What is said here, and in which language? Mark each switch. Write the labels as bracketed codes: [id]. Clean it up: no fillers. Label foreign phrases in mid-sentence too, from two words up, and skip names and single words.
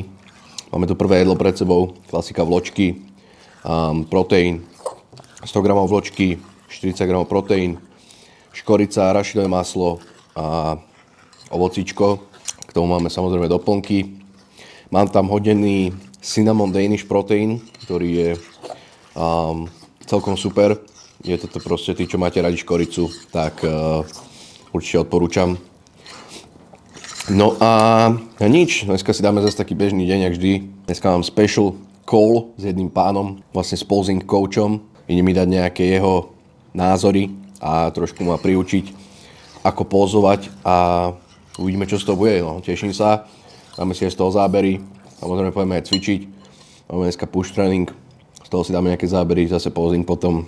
[sk] Máme tu prvé jedlo pred sebou, klasika vločky, proteín, 100 g vločky, 40 g proteín, škorica, arašidové maslo a ovocíčko. K tomu máme samozrejme doplnky. Mám tam hodený [en] cinnamon Danish protein, [sk] ktorý je celkom super. Je toto proste, tí, čo máte radi škoricu, tak určite odporúčam. No a nič, dneska si dáme zase taký bežný deň, jak vždy. Dneska mám [en] special call [sk] s jedným pánom, vlastne s [en] posing coachom. [sk] Ide mi dať nejaké jeho názory a trošku ma priučiť, ako pozovať a uvidíme, čo z toho bude. No, teším sa, dáme si aj z toho zábery, samozrejme pôjdeme aj cvičiť. Máme dneska push tréning, z toho si dáme nejaké zábery, zase posing potom.